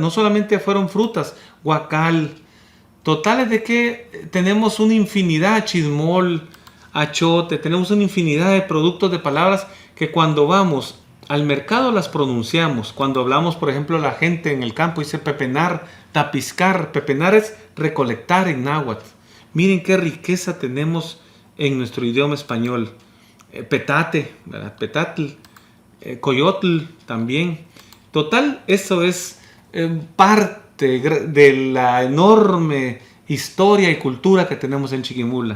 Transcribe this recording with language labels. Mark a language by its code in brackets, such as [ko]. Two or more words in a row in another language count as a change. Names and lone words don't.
[es] No solamente fueron frutas, guacal, totales de que tenemos una infinidad, chismol, achote, tenemos una infinidad de productos, de palabras que cuando vamos al mercado las pronunciamos. Cuando hablamos, por ejemplo, la gente en el campo dice pepenar, tapiscar. Pepenar es recolectar en náhuatl. Miren qué riqueza tenemos en nuestro idioma español. Petate, ¿verdad? [nah] Petatl, coyotl [es] también. Total, eso es parte de la enorme historia y cultura que tenemos en Chiquimula.